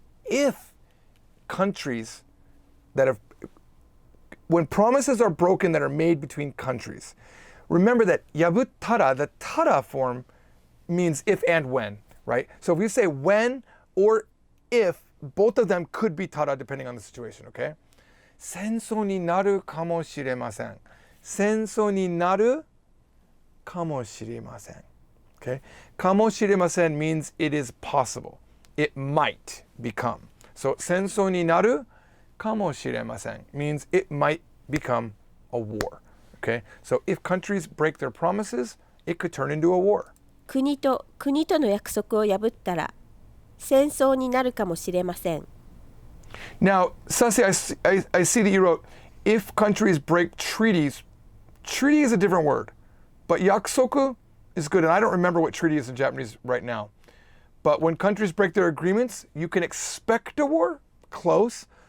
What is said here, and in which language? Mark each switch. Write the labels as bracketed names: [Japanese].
[English] If countries that have, when promises are broken that are made between countries, remember that yabuttara, the tara form, means if and when, right? So if you say when or if, both of them could be tara depending on the situation, okay? [Japanese] 戦争になるかもしれません。戦争になるかもしれません。 [English] Okay? かもしれません means it is possible. It might become. So [Japanese] 戦争になるかもしれません [English] means it might become a war. Okay? So if countries break their promises, it could turn into a war. [Japanese] 国との約束を破ったら戦争になるかもしれません。 [English] Now, Sasi, I see that you wrote, if countries break treaties, treaty is a different word, but yakusoku is good, and I don't remember what treaty is in Japanese right now. But when countries break their agreements, you can expect a war, close.